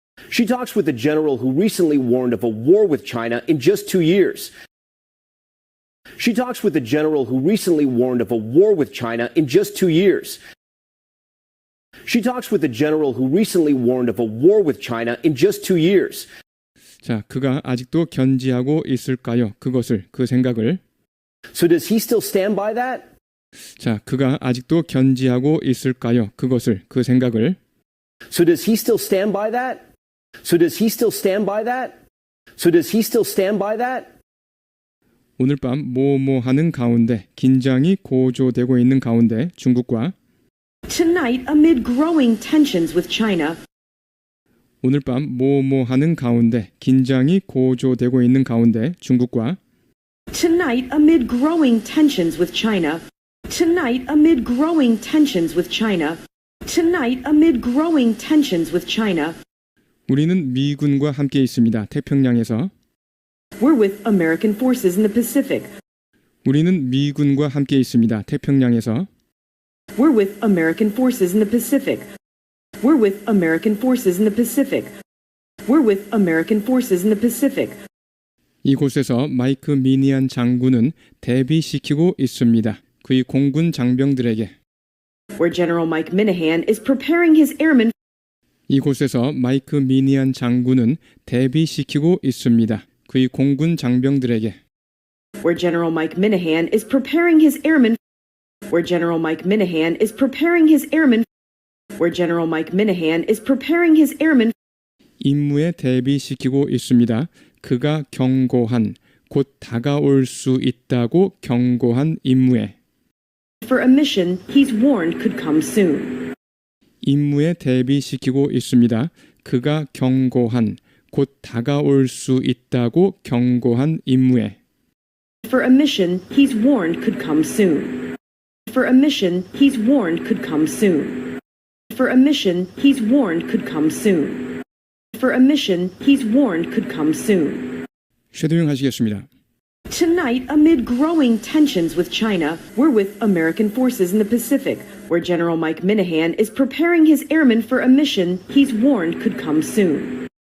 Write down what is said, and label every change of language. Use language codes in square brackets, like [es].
[en] She talks with the general who recently warned of a war with China in just 2 years. She talks with the general who recently warned of a war with China in just 2 years. She talks with the general who recently warned of a war with China in just 2 years. [ko] 자, 그가 아직도 견지하고 있을까요? 그것을, 그 생각을. [en] So does he still stand by that? [ko] 자, 그가 아직도 견지하고 있을까요? 그것을, 그 생각을. [en] So does he still stand by that? So does he still stand by that? So does he still stand by that? [ko] 오늘 밤 뭐뭐 하는 가운데 긴장이 고조되고 있는 가운데 중국과 [en] Tonight, amid growing tensions with China, [ko] 오늘 밤 뭐뭐 하는 가운데 긴장이 고조되고 있는 가운데 중국과 [en] Tonight, amid growing tensions with China. Tonight, amid growing tensions with China. Tonight, amid growing tensions with China. [ko] 우리는 미군과 함께 있습니다. 태평양에서. [en] We're with American forces in the Pacific. [ko] 우리는 미군과 함께 있습니다. 태평양에서. [en] We're with American forces in the Pacific. We're with American forces in the Pacific. We're with American forces in the Pacific. [ko] 이곳에서 마이크 미니안 장군은 대비시키고 있습니다. 그의 공군 장병들에게. [en] Where General Mike Minihan is preparing his airmen. [ko] 이곳에서 마이크 미니안 장군은 대비시키고 있습니다. 그의 공군 장병들에게. [en] Where General Mike Minihan is preparing his airmen. Where General Mike Minihan is preparing his airmen. Where General Mike Minihan is preparing his airmen. [ko] 임무에 대비시키고 있습니다. 그가 경고한, 곧 다가올 수 있다고 경고한 임무에. [en] For a mission he's warned could come soon. [ko] 임무에 대비시키고 있습니다. 그가 경고한, 곧 다가올 수 있다고 경고한 임무에. [en] For a mission he's warned could come soon. For a mission he's warned could come soon. For a mission he's warned could come soon. For a mission he's warned could come soon. [ko] 쉐도잉 하시겠습니다. [en] Tonight, amid growing tensions with China, we're with American forces in the Pacific, where General Mike Minihan is preparing his airmen for a mission he's warned could come soon.